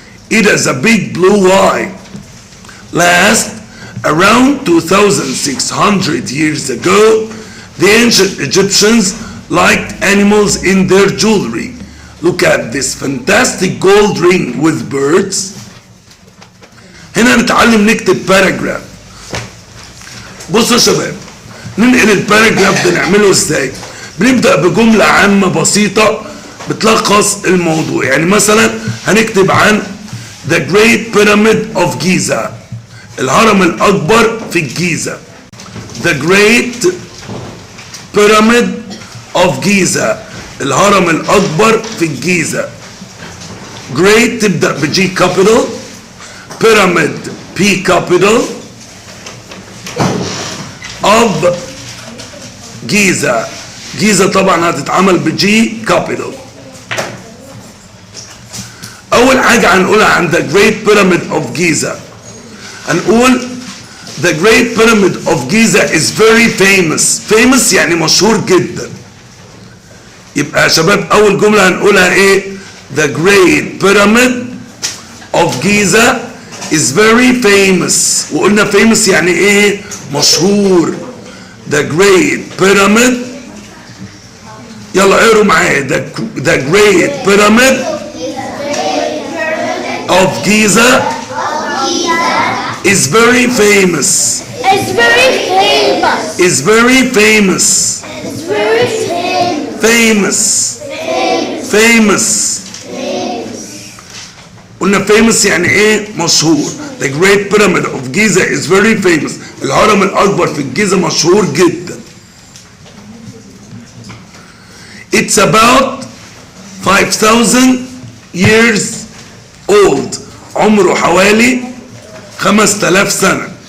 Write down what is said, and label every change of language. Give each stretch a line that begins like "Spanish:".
English: It has a big blue eye. Last, around 2,600 years ago, the ancient Egyptians liked animals in their jewelry. Look at this fantastic gold ring with birds.
Arabic: هنا نتعلم نكتب باراجراف. بصوا يا شباب ننقل الباراجراف ده نعمله ازاي؟ بنبدأ بجملة عامة بسيطة بتلخص الموضوع. يعني مثلا هنكتب عن
English: The Great Pyramid of Giza.
Arabic: الهرم الأكبر في الجيزة.
English: The Great Pyramid of Giza.
Arabic: الهرم الأكبر في الجيزة. Great تبدأ بجي كابيتال. Pyramid P كابيتال.
English: of Giza.
Arabic: جيزة طبعا هتتعمل بجي كابيتال. أول حاجة هنقولها عن
English: The Great Pyramid of Giza.
Arabic: هنقول
English: The Great Pyramid of Giza is very famous.
Arabic: Famous يعني مشهور جدا. يبقى يا شباب أول جملة هنقولها إيه؟
English: The Great Pyramid of Giza is very famous.
Arabic: وقلنا famous يعني إيه؟ مشهور.
English: The Great Pyramid.
Arabic: يلا اقروا معايا.
English: The Great Pyramid of Giza is very famous. It's very famous. Is very famous. It's very famous. Famous. Famous.
Arabic: قلنا famous يعني ايه؟ مشهور.
English: The Great Pyramid of Giza is very famous.
Arabic: الهرم الأكبر في الجيزة مشهور جدا.
English: It's about 5,000 years old.
Arabic: عمره حوالي 5,000 سنة.